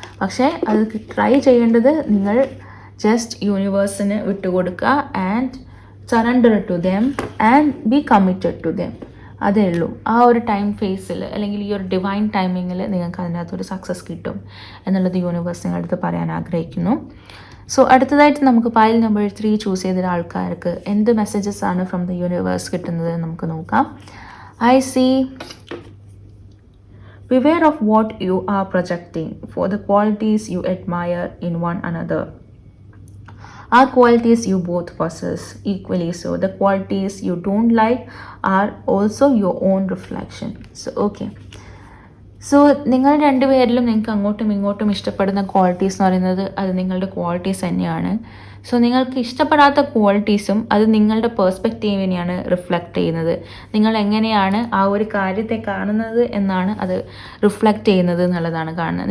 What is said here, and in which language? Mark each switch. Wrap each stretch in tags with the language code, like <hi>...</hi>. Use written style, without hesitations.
<ml>പക്ഷേ അത് ട്രൈ ചെയ്യേണ്ടത് നിങ്ങൾ just യൂണിവേഴ്സിന് വിട്ടുകൊടുക്കുക</ml> <en>and surrender to them</en> <ml>and B committed to them. അതേ ഉള്ളൂ. ആ ഒരു ടൈം ഫേസിൽ അല്ലെങ്കിൽ ഈ ഒരു ഡിവൈൻ ടൈമിങ്ങിൽ നിങ്ങൾക്ക് അതിനകത്തൊരു സക്സസ് കിട്ടും എന്നുള്ളത് യൂണിവേഴ്സ് നിങ്ങളുടെ അടുത്ത് പറയാൻ ആഗ്രഹിക്കുന്നു. സോ അടുത്തതായിട്ട് നമുക്ക് പൈൽ നമ്പർ 3 ചൂസ് ചെയ്ത ആൾക്കാർക്ക് എന്ത് മെസ്സേജസ് ആണ്</ml> <en>from the universe</en> <ml>കിട്ടുന്നത് നമുക്ക് നോക്കാം.</ml> <en>I see beware of what you are projecting for the qualities you admire in one another are qualities you both possess equally. So the qualities you don't like are also your own reflection.</en> <ml>So okay, so നിങ്ങൾ രണ്ടുപേരിലും നിങ്ങൾക്ക് അങ്ങോട്ടും ഇങ്ങോട്ടും ഇഷ്ടപ്പെടുന്ന qualities എന്ന് പറയുന്നത് അത് നിങ്ങളുടെ qualities തന്നെയാണ്. സോ നിങ്ങൾക്ക് ഇഷ്ടപ്പെടാത്ത ക്വാളിറ്റീസും അത് നിങ്ങളുടെ പേഴ്സ്പെക്റ്റീവിനെയാണ് റിഫ്ലക്റ്റ് ചെയ്യുന്നത്. നിങ്ങൾ എങ്ങനെയാണ് ആ ഒരു കാര്യത്തെ കാണുന്നത് എന്നാണ് അത് റിഫ്ലക്റ്റ് ചെയ്യുന്നത് എന്നുള്ളതാണ് കാണുന്നത്.</ml>